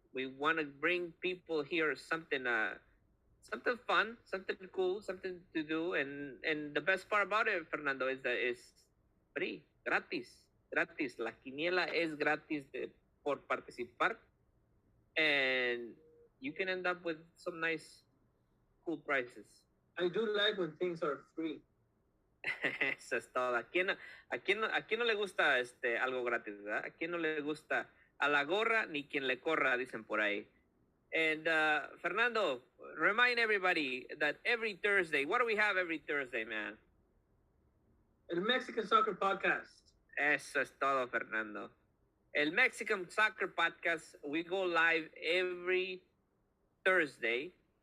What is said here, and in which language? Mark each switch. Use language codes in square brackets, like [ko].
[en] We want to bring people here something fun, something cool, something to do, and the best part about it, Fernando, is that it's free, gratis. [es] La quiniela es gratis por participar, [en] and you can end up with some nice, cool prizes. I do like when things are free. [es] Eso es todo. ¿A quién no le gusta algo gratis, ¿verdad? ¿A quién no le gusta a la gorra ni quien le corra, dicen por ahí? [en] And Fernando, remind everybody that every Thursday, what do we have every Thursday, man? El Mexican Soccer Podcast. [es] Eso es todo, Fernando. [en] El Mexican Soccer Podcast, we go live every Thursday.